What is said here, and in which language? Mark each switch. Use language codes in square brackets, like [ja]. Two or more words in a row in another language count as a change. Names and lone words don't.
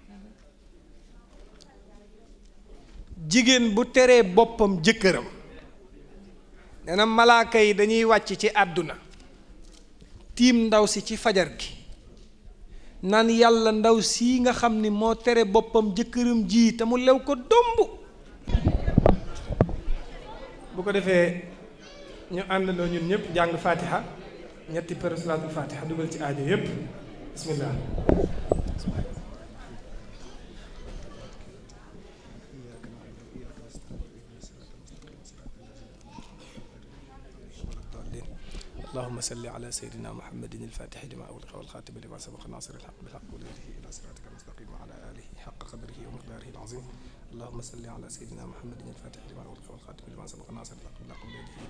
[wo] jigéen bu teree boppam jëkkëram nee na malaaka yi dañuy wàcc ci àdduna tiim ndaw si ci fajar gi naan yàlla ndaw sii nga xam ni moo tere boppam jëkkëram ji te mu lew ko domb bu ko defee ñu àndandoo ñun ñëpp jàng fatiha ñetti per [ar] صلاة الفاتحة [wo] dugal ci aajo yëpp bismillah [ar] اللهم صل على سيدنا محمد الفاتح لما أغلق والخاتم لما سبق ناصر الحق بالحق والهدي إلى صراطك المستقيم وعلى آله حق قدره ومقداره العظيم اللهم صل على سيدنا محمد الفاتح لما أغلق والخاتم لما سبق ناصر الحق بالحق والهدي